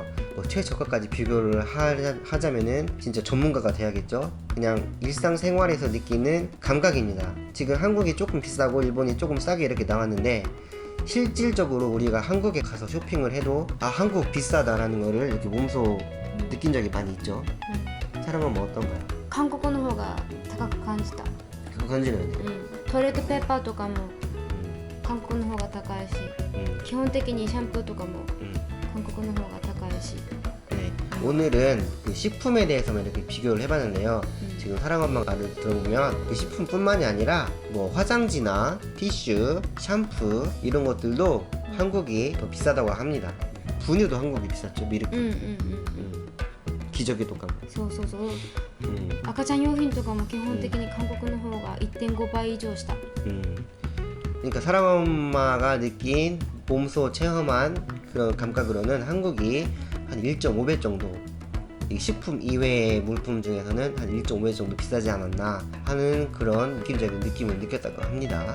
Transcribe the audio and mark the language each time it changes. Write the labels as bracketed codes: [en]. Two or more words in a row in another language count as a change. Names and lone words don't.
[ko] 뭐 최저가까지 비교를 하자면은 진짜 전문가가 돼야겠죠. 그냥 일상생활에서 느끼는 감각입니다. 지금 한국이 조금 비싸고 일본이 조금 싸게 이렇게 나왔는데 실질적으로 우리가 한국에 가서 쇼핑을 해도 아 한국 비싸다라는 거를 이렇게 몸소 느낀 적이 많이 있죠. 사람은 뭐 어떤가요? [ja] 韓国の方が高く感じた [ko] 그거 건지는 [ja] トイレットペーパーとかも韓国の方が高いし基本的にシャンプーとかも韓国の方が高いし [ko] 네, 오늘은 그 식품에 대해서만 이렇게 비교를 해봤는데요. 지금 사랑엄마 말을 들어보면 그 식품뿐만이 아니라 뭐 화장지나 티슈, 샴푸 이런 것들도 한국이 더 비싸다고 합니다. 분유도 한국이 비쌌죠. 미르크. 기저귀도 가고. [ja] そうそうそう赤ちゃん用品とかも基本的に韓国の方が 1.5 倍以上した [ko] 그러니까 사랑엄마가 느낀 몸소 체험한 그런 감각으로는 한국이 한 1.5배 정도 이 식품 이외의 물품 중에서는 한 1.5배 정도 비싸지 않았나 하는 그런 느낌적인 느낌을 느꼈다고 합니다.